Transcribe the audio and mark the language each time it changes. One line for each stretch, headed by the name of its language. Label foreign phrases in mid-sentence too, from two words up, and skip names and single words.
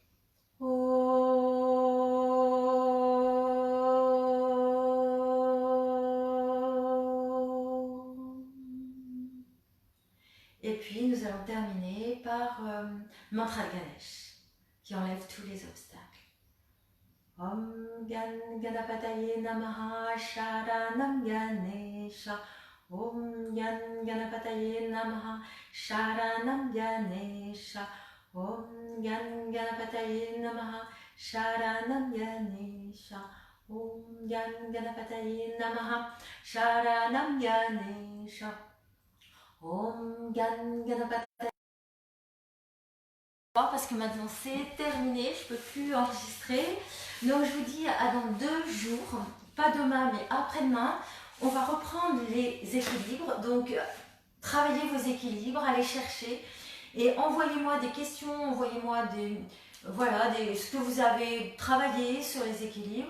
French: Et puis nous allons terminer par mantra de Ganesh, qui enlève tous les obstacles.
Sanskrit: ॐ गणपतये नमः शरणं गणेश. ॐ गणपतये नमः शरणं गणेश. ॐ गणपतये नमः शरणं गणेश. ॐ गणपतये नमः शरणं गणेश. ॐ गणपतये.
French: Parce que maintenant c'est terminé, je ne peux plus enregistrer. Donc je vous dis à dans 2 jours, pas demain mais après-demain. On va reprendre les équilibres. Donc travaillez vos équilibres, allez chercher et envoyez-moi des questions, envoyez-moi ce que vous avez travaillé sur les équilibres.